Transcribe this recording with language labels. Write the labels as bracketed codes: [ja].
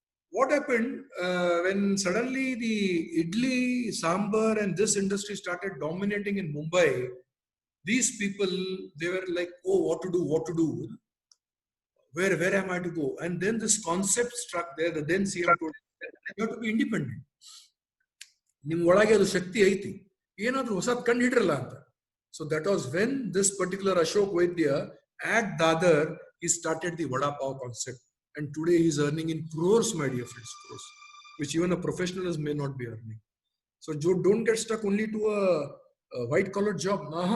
[en] What happened when suddenly the idli, sambar and this industry started dominating in Mumbai? These people, they were like, oh, what to do? Where am I to go? And then this concept struck there. The then CM told you have to be independent. [kn] Nim ಒಳಗೆ ಅದು ಶಕ್ತಿ ಐತಿ, ಏನಾದ್ರೂ ಹೊಸದ್ ಕಂಡು ಹಿಡ್ರಲ್ಲ ಅಂತ. [en] So that was when this particular Ashok Vaidya at Dadar, he started the Vada Pav concept. And today he is earning in crores, my dear friends, crores, which even a professional may not be earning. So don't get stuck only to a white collar job.